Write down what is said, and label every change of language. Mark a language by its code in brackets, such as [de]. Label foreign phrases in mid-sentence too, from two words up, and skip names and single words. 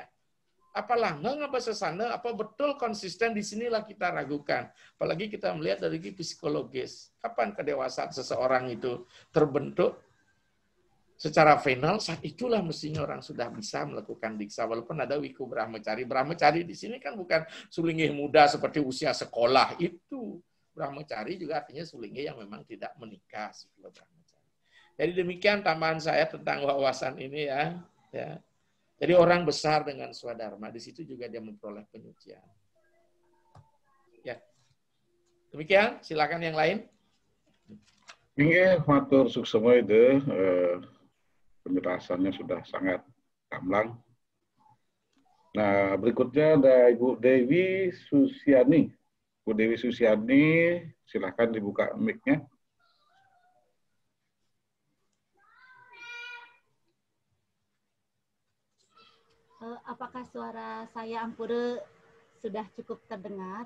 [id] Apalah nggak sesana, apa betul konsisten di sinilah kita ragukan. Apalagi kita melihat dari segi psikologis. Kapan kedewasaan seseorang itu terbentuk secara final, saat itulah mestinya orang sudah bisa melakukan diksa. Walaupun ada wiku brahmacari. Brahmacari di sini kan bukan sulinggih muda seperti usia sekolah. Itu brahmacari juga artinya sulinggih yang memang tidak menikah. Jadi demikian tambahan saya tentang wawasan ini ya. Jadi orang besar dengan swadharma, di situ juga dia memperoleh penyucian. Ya. Demikian, silakan yang lain. Inge [ban] matur suksema [id] itu penjelasannya sudah sangat gamblang. Nah, berikutnya ada Ibu Dewi Susiani. Bu Dewi Susiani, silahkan dibuka mic-nya. Apakah suara saya Ampure sudah cukup terdengar?